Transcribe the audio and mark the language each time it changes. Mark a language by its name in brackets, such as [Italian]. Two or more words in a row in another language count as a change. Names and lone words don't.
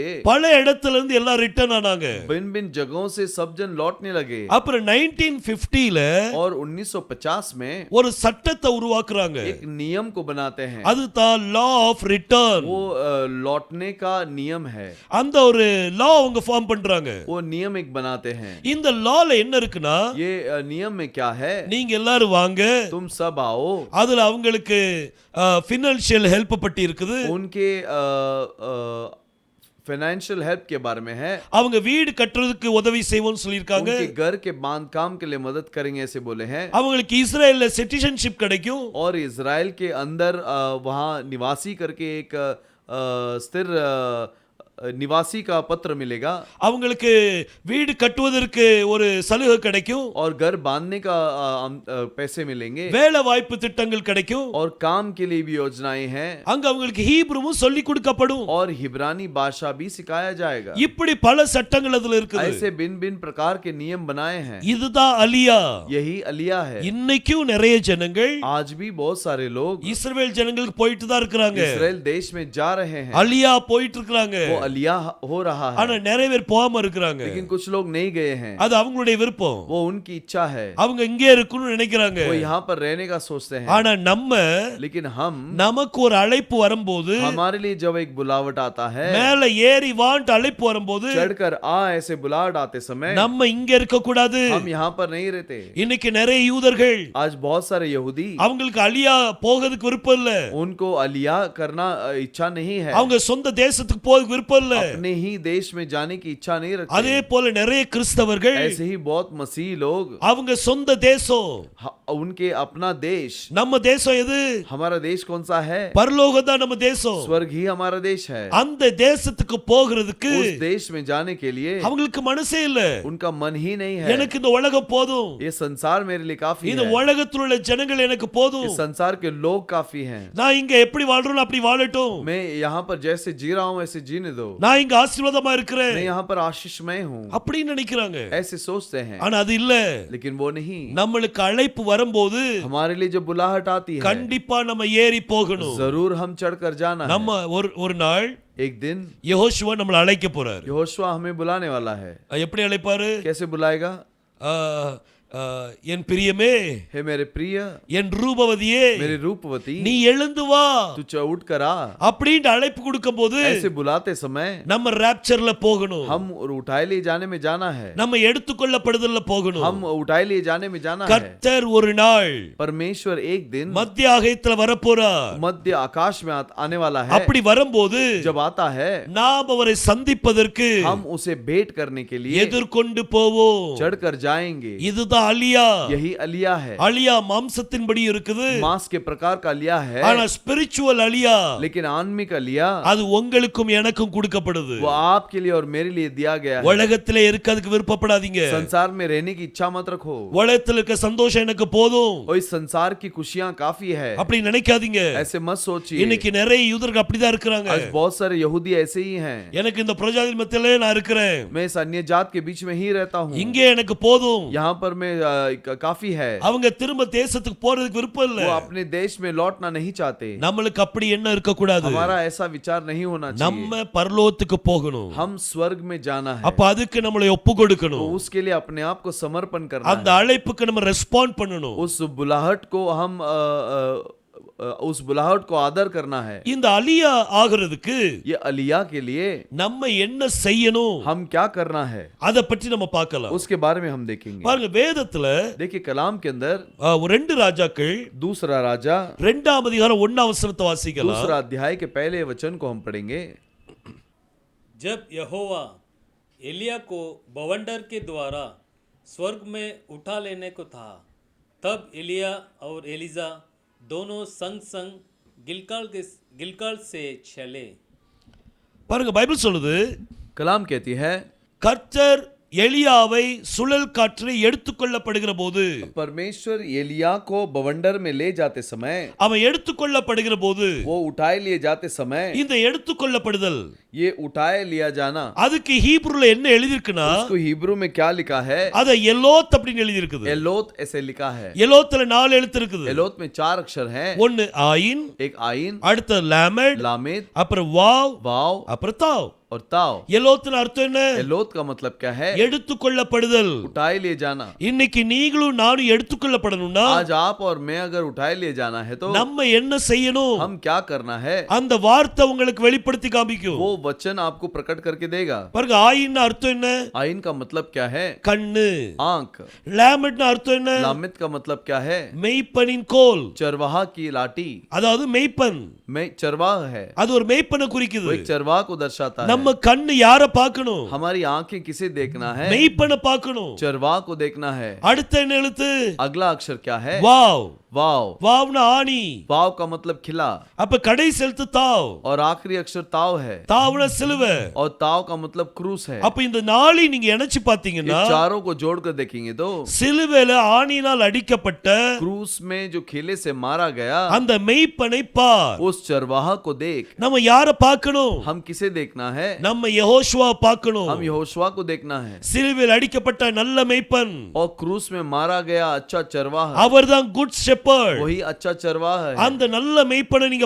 [Tamil] பல இடத்துல இருந்து எல்லாம் ரிட்டர்ன் ஆனாங்க. [Hindi] भिन्न भिन्न जगहों से सब जन लौटने लगे। [Tamil] அப்புறம் 1950ல [Hindi] और 1950 में [Tamil] ஒரு சட்டத்தை உருவாக்குறாங்க. [Hindi] एक नियम को बनाते हैं। [Tamil] அதுதான் [English] law of return. [Hindi] वो लौटने का नियम है। [Tamil] அந்த ஒரு லா அவங்க ஃபார்ம் பண்றாங்க. [Hindi] वो नियम एक बनाते हैं। [Tamil] இந்த லால என்ன இருக்குன்னா, [Hindi] ये नियम में क्या है? [Tamil] நீங்க எல்லாரும் வாங்க, [Hindi] तुम सब आओ। [Tamil] அதுல அவங்களுக்கு [English] financial help [Tamil] பட்டி இருக்குது. [Hindi] उनके [English] financial help [Hindi] के बारे में है। [Tamil] அவங்க வீடு கட்டுறதுக்கு உதவி செய்வோம்னு சொல்லிருக்காங்க. [Hindi] उनके घर के बांधकाम के लिए मदद करेंगे ऐसे बोले हैं। [Tamil] அவங்களுக்கு இஸ்ரேல்ல சிட்டிசன்ஷிப் கிடைக்கும். [Hindi] और इजराइल के अंदर वहां निवासी करके एक स्थिर निवासी का पत्र मिलेगा। [Tamil] அவங்களுக்கு வீடு கட்டுவதற்கு ஒரு சலுகை கிடைக்கும். [Hindi] और घर बांधने का पैसे मिलेंगे। [Tamil] வேலை வாய்ப்பு திட்டங்கள் கிடைக்கும். [Hindi] और काम के लिए भी योजनाएं हैं। [Tamil] அங்க அவங்களுக்கு ஹீப்ருவும் சொல்லி கொடுக்கப்படும். [Hindi] और हिब्रानी भाषा भी सिखाया जाएगा। [Tamil] இப்படி பல சட்டங்கள் அதுல இருக்குது. [Hindi] ऐसे भिन्न भिन्न प्रकार के नियम बनाए हैं। [Tamil] இதுதான் அலியா. [Hindi] यही अलिया है। [Tamil] இன்னைக்கும் நிறைய ஜனங்கள், [Hindi] आज भी बहुत सारे लोग [Tamil] இஸ்ரவேல் ஜனங்களுக்கு போயிட்டு தான் இருக்காங்க. [Hindi] इस्राएल देश में जा रहे हैं। [Tamil] அலியா போயிட்டு இருக்காங்க. [Hindi] वो अलिया हो रहा [Tamil] ஆனா [Hindi] है, [Tamil] நிறைய பேர் போகாம இருக்கிறாங்க. [Hindi] लेकिन कुछ लोग नहीं गए हैं। [Tamil] அது அவங்களுடைய விருப்பம். [Hindi] वो उनकी इच्छा है, [Tamil] அவங்க இங்கே இருக்கணும்னு நினைக்கிறாங்க. [Hindi] वो यहाँ पर रहने का सोचते हैं। [Tamil] ஆனா நம்ம [Hindi] लेकिन हम, [Tamil] நமக்கு ஒரு அழைப்பு வரும்போது, [Hindi] हमारे लिए जब एक बुलावट आता है, [Tamil] மேல ஏறி வான்ட்டு அழைப்பு வரும்போது, [Hindi] चढ़कर आ ऐसे बुलावट आते समय [Tamil] நம்ம இங்க இருக்க கூடாது. [Hindi] हम यहाँ पर नहीं रहते। [Tamil] இன்னைக்கு நிறைய யூதர்கள் [Hindi] आज बहुत सारे यहूदी, [Tamil] அவங்களுக்கு அலியா போகிறதுக்கு விருப்பம் இல்ல. [Hindi] उनको अलिया करना इच्छा नहीं है, [Tamil] அவங்க சொந்த தேசத்துக்கு போகிறதுக்கு விருப்பம் இல்ல. [Hindi] अपने ही देश में जाने की इच्छा नहीं [Tamil] அதே [Hindi] रखते। [Tamil] போல நிறைய கிறிஸ்தவர்கள் [Hindi] ऐसे ही बहुत मसीही लोग, [Tamil] அவங்க சொந்த தேசம், [Hindi] उनके अपना देश, [Tamil] நம்ம தேசம் எது? [Hindi] हमारा देश कौन सा है? [Tamil] பரலோகம் தான் நம்ம தேசம். [Hindi] स्वर्ग ही हमारा देश है। [Tamil] அந்த தேசத்துக்கு போகிறதுக்கு [Hindi] उस देश में जाने के लिए [Tamil] அவங்களுக்கு மனசே இல்ல. [Hindi] उनका मन ही नहीं है। [Tamil] எனக்கு இந்த உலகம் போதும், [Hindi] ये संसार मेरे लिए काफी [Tamil] இந்த [Hindi] है, [Tamil] உலகத்தில் உள்ள ஜனங்கள் எனக்கு போதும், [Hindi] इस संसार के लोग काफी हैं, [Tamil] நான் இங்க எப்படி வாழ்றேனோ அப்படி வாழட்டும், [Hindi] मैं यहाँ पर जैसे जी रहा हूँ ऐसे जीने दो, [Tamil] நான் இங்க ஆசீர்வாதமா இருக்கிறேன் [Hindi] मैं यहाँ पर आशीषमय हूँ, [Tamil] அப்படின்னு நினைக்கிறாங்க. [Hindi] ऐसे सोचते हैं। [Tamil] ஆனா அது இல்ல. [Hindi] लेकिन वो नहीं, [Tamil] நம்மளுக்கு அழைப்பு வரும்போது [Hindi] हमारे लिए जो बुलाहट आती है, [Tamil] கண்டிப்பா நம்ம ஏறி போகணும். [Hindi] जरूर हम चढ़कर जाना है। [Tamil] நம்ம ஒரு நாள் [Hindi] एक दिन [Tamil] யெகோஷுவா நம்மளை அழைக்க போறாரு. [Hindi] यहोशुआ हमें बुलाने वाला है। [Tamil] எப்படி அழைப்பாரு? [Hindi] कैसे बुलाएगा? [Tamil] ஆ, ஆ, என் பிரியமே, [Hindi] हे मेरे प्रिय, [Tamil] என் ரூபவதியே, [Hindi] मेरे रूपवती, [Tamil] நீ எழுந்து வா [Hindi] तू उठ कर आ, [Tamil] அப்படின்னு அழைப்பு கொடுக்கும் போது [Hindi] ऐसे बुलाते समय [Tamil] நம்ம ராப்சர்ல போகணும். [Hindi] हम उठाए लिए जाने में जाना है, [Tamil] நம்ம எடுத்துக்கொள்ளப்படுதல்ல போகணும். [Hindi] हम उठाए लिए जाने में जाना है। [Tamil] கர்த்தர் ஒரு நாள் [Hindi] परमेश्वर एक दिन [Tamil] மத்திய ஆகாயத்துல வரப்போறார். [Hindi] मध्य आकाश में आने वाला है। [Tamil] அப்படி வரும்போது [Hindi] जब आता है, [Tamil] நாம் அவரை சந்திப்பதற்கு [Hindi] हम उसे भेंट करने के लिए [Tamil] எதிர்கொண்டு போவோம். [Hindi] चढ़कर जाएंगे। [Tamil] இதுதான் அலியா. [Hindi] यही अलिया है। [Tamil] அலியா மாம்சத்தின்படி இருக்குது, [Hindi] मांस के प्रकार का अलिया है, [Tamil] ஆனா ஸ்பிரிச்சுவல் அலியா [Hindi] लेकिन आत्मिक अलिया [Tamil] அது உங்களுக்கும் எனக்கும் கொடுக்கப்படுது. [Hindi] वो आपके लिए और मेरे लिए दिया गया है। [Tamil] உலகத்திலே இருக்கிறதுக்கு விருப்பப்படாதீங்க. [Hindi] संसार में रहने की इच्छा मत रखो। [Tamil] உலகத்துல இருக்க சந்தோஷம் எனக்கு போதும் [Hindi] और इस संसार की खुशियां काफी है, [Tamil] அப்படி நினைக்காதீங்க. [Hindi] ऐसे मत सोचिए। [Tamil] இன்னைக்கு நிறைய யூதர்கள் அப்படிதான் இருக்கிறாங்க. [Hindi] आज बहुत सारे यहूदी ऐसे ही हैं। [Tamil] எனக்கு இந்த பிரஜாதி மத்தியிலே நான் இருக்கிறேன், [Hindi] मैं इस अन्य जात के बीच में ही रहता हूँ, [Tamil] இங்கே எனக்கு போதும். [Hindi] यहाँ पर मैं काफी है। [Tamil] அவங்க திரும்ப தேசத்துக்கு போறதுக்கு விருப்பம் இல்ல. [Hindi] वो अपने देश में लौटना नहीं चाहते। [Tamil] நம்மளுக்கு அப்படி என்ன இருக்க கூடாது. [Hindi] हमारा ऐसा विचार नहीं होना चाहिए। [Tamil] நம்ம பரலோகத்துக்கு போகணும். [Hindi] हम स्वर्ग में जाना है, [Tamil] அப்ப அதுக்கு நம்மளை ஒப்பு [Hindi] तो [Tamil] கொடுக்கணும். [Hindi] उसके लिए अपने आप को समर्पण करना [Tamil] அந்த [Hindi] है। [Tamil] அழைப்புக்கு நம்ம ரெஸ்பாண்ட் பண்ணணும். [Hindi] उस बुलाहट को हम उस बुलाहट को आदर करना है। [Tamil] இந்த அலியா ஆகிறதுக்கு [Hindi] ये अलिया के लिए [Tamil] நம்ம என்ன செய்யணும் [Hindi] हम क्या करना है, [Tamil] அத பற்றி நம்ம பார்க்கலாம். [Hindi] उसके बारे में हम देखेंगे। [Tamil] பாருங்க, வேதத்துல [Hindi] देखिए कलाम के अंदर [Tamil] ரெண்டு ராஜாக்கள் [Hindi] दूसरा राजा [Tamil] 2ஆம் அதிகாரம் 1ஆம் வசனத்தை வாசிக்கலாம். [Hindi] दूसरा अध्याय के पहले वचन को हम पढ़ेंगे। जब यहोवा एलिया को बवंडर के द्वारा स्वर्ग में उठा लेने को था, तब एलिया और एलिजा दोनों संग संग गिलगाल से चले। [Tamil] பாருங்க, பைபிள் சொல்லுது, [Hindi] कलाम कहती है, [Tamil] கர்த்தர் எலியாவை சுழல் காற்றில் எடுத்துக்கொள்ளப்படுகிற போது, [Hindi] परमेश्वर एलिया को बवंडर में ले जाते समय, [Tamil] அவன் எடுத்துக்கொள்ளப்படுகிற போது, [Hindi] वो उठाए लिए जाते समय, [Tamil] இந்த எடுத்துக்கொள்ளப்படுதல் [Hindi] ये उठाए लिया जाना, [Tamil] அதுக்கு ஹீப்ருல என்ன எழுதிருக்குன்னா, [Hindi] उसको हिब्रू में क्या लिखा है? [Tamil] அத எலோத் அப்படின்னு எழுதிருக்குது. [Hindi] एलोत ऐसे लिखा है। [Tamil] எலோத்துல 4 எழுத்து இருக்குது. [Hindi] एलोत में 4 अक्षर हैं। [Tamil] ஒன்னு ஆயின், [Hindi] एक आइन, [Tamil] அடுத்து லாமெட், [Hindi] लामेद, [Tamil] அப்புறம் வாவ், [Hindi] वाव [Tamil] அப்புறம் தாவ். [Hindi] और ताव। [Tamil] எலோத்துல அர்த்தம் என்ன? [Hindi] एलोत का मतलब क्या है? [Tamil] எடுத்துக்கொள்ளப்படுதல். [Hindi] उठाए लिए जाना। [Tamil] இன்னைக்கு நீங்களும் நானும் எடுத்துக்கொள்ளப்படணும்னா [Hindi] आज आप और मैं अगर उठाए लिए जाना है तो [Tamil] நம்ம என்ன செய்யணும்? [Hindi] हम क्या करना है? [Tamil] அந்த வார்த்தை உங்களுக்கு வெளிப்படுத்தி காமிக்கும். [Hindi] वो वचन आपको प्रकट करके देगा। [Tamil] பாருங்க, ஆயின்னு அர்த்தம் என்ன? [Hindi] आइन का मतलब क्या है? [Tamil] கண்ணு. [Hindi] आंख। [Tamil] லாமெட்னு அர்த்தம் என்ன? [Hindi] लामित का मतलब क्या है? [Tamil] மெய்ப்பனின் கோல். [Hindi] चरवाहा की लाठी। [Tamil] அதாவது மெய்ப்பன், [Hindi] मैं चरवाह है, [Tamil] அது ஒரு மெய்ப்பனை [Hindi] वो [Tamil] குறிக்குது. [Hindi] एक चरवाह को दर्शाता है। [Tamil] நம்ம கண்ணு யார பார்க்கணும்? [Hindi] हमारी आंखें किसे देखना है? [Tamil] மெய்ப்பனை பார்க்கணும். [Hindi] चरवाह को देखना है। [Tamil] அடுத்த என்ன எழுத்து? [Hindi] अगला अक्षर क्या है? [Tamil] வாவ். [Hindi] वाव। [Tamil] வாவ்னா ஆணி. [Hindi] वाव का मतलब खिला। [Tamil] அப்ப கடைசி எழுத்து தாவ். [Hindi] और आखिरी अक्षर ताव है। [Tamil] தாவ்னா சிலுவை. [Hindi] और ताव का मतलब क्रूस है। [Tamil] அப்ப இந்த நாளை நீங்க இணைச்சு பாத்தீங்கன்னா, [Hindi] ये चारों को जोड़कर देखेंगे तो [Tamil] சிலுவையில ஆணினால் அடிக்கப்பட்ட [Hindi] क्रूस में जो खिले से मारा गया, [Tamil] அந்த மெய்ப்பனை பார். [Hindi] उस उस चरवाहा को देख। [Tamil] நம்ம யாரை பார்க்கணும்? [Hindi] हम किसे देखना है? [Tamil] நம்ம யெகோஷுவா பார்க்கணும். [Hindi] हम यहोशुआ को देखना है। [Tamil] சிலுவையில் அடிக்கப்பட்ட நல்ல மேய்ப்பன், [Hindi] और क्रूस में मारा गया अच्छा चरवाहा, [Tamil] அவர்தான் [English] good shepherd. [Hindi] वही अच्छा चरवाहा है। [Tamil] அந்த நல்ல மேய்ப்பனை நீங்க